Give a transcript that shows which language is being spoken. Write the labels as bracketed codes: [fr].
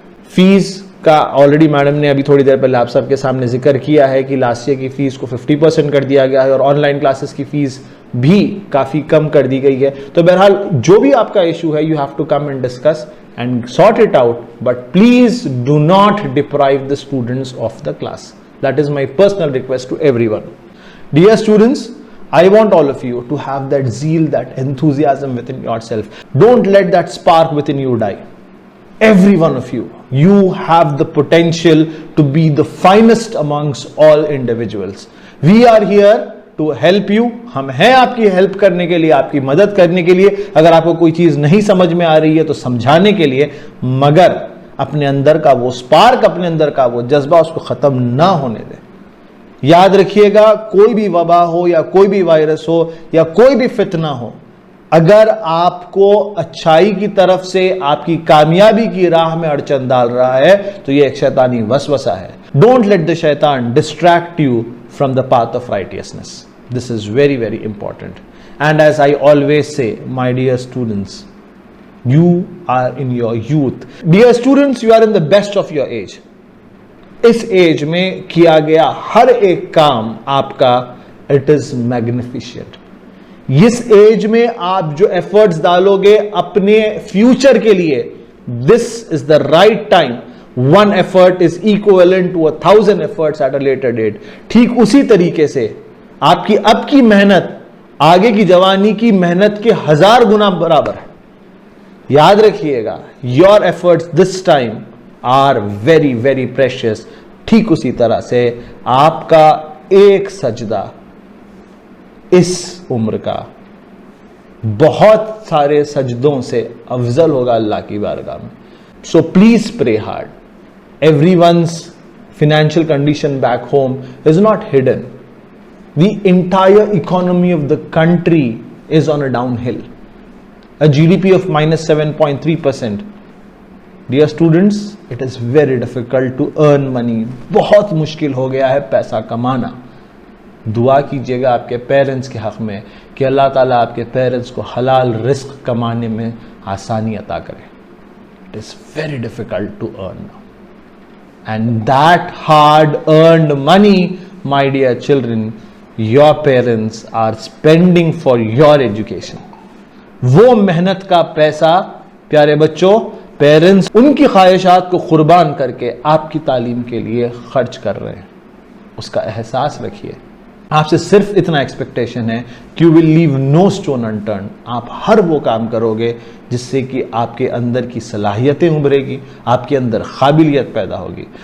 [hi] Fees का already madam ने अभी थोड़ी देर पहले आप सबके सामने जिक्र किया है कि लास्ट ईयर की फीस को 50% कर दिया गया है और ऑनलाइन क्लासेस की फीस भी काफी कम कर दी गई है। तो बहरहाल जो भी आपका इशू है, [en] You have to come and discuss and sort it out, but please do not deprive the students of the class. That is my personal request to everyone. [hi] Dear students, [en] I want all of you to have that zeal, that enthusiasm within yourself. Don't let that spark within you die. Every one of you, you have the potential to be the finest amongst all individuals. We are here to help you. [hi] हम हैं आपकी help करने के लिए, आपकी मदद करने के लिए। अगर आपको कोई चीज नहीं समझ में आ रही है तो समझाने के लिए, मगर अपने अंदर का वो स्पार्क, अपने अंदर का वो जज्बा, उसको खत्म ना होने दें। याद रखिएगा, कोई भी वबा हो या कोई भी वायरस हो या कोई भी फितना हो, अगर आपको अच्छाई की तरफ से, आपकी कामयाबी की राह में अड़चन डाल रहा है तो ये एक शैतानी वसवसा है. [en] Don't let the शैतान distract you from the path of righteousness. This is very very important. And as I always say, my dear students, you are in your youth. Dear students, you are in the best of your age. [hi] इस as में किया गया हर एक काम आपका, [en] It is magnificent. [hi] इस as में आप जो एफर्ट्स डालोगे अपने फ्यूचर के लिए, [en] This is the right time. One effort is equivalent to 1,000 efforts at a later date. [hi] ठीक उसी तरीके से आपकी अब की मेहनत आगे की जवानी की मेहनत के 1000 गुना बराबर है. याद रखिएगा, [en] Your efforts this time are very very precious. [hi] ठीक उसी तरह से आपका एक सजदा इस उम्र का बहुत सारे सजदों से अफजल होगा अल्लाह की बारगाह में. [en] So please pray hard. Everyone's financial condition back home is not hidden. The entire economy of the country is on a downhill. A GDP of minus 7.3%. Dear students, it is very difficult to earn money. [hi] बहुत मुश्किल हो गया है पैसा कमाना. दुआ कीजिएगा आपके पेरेंट्स के हक में कि अल्लाह ताला आपके पेरेंट्स को हलाल रिस्क कमाने में आसानी अता करे. [en] It is very difficult to earn now. And that hard earned money, my dear children, your parents are spending for your education. [hi] वो मेहनत का पैसा प्यारे बच्चों, पेरेंट्स उनकी ख्वाहिशात को कुर्बान करके आपकी तालीम के लिए खर्च कर रहे हैं. उसका एहसास रखिए. आपसे सिर्फ इतना एक्सपेक्टेशन है कि [en] You will leave no stone unturned. [hi] आप हर वो काम करोगे जिससे कि आपके अंदर की सलाहियतें उभरेगी, आपके अंदर काबिलियत पैदा होगी.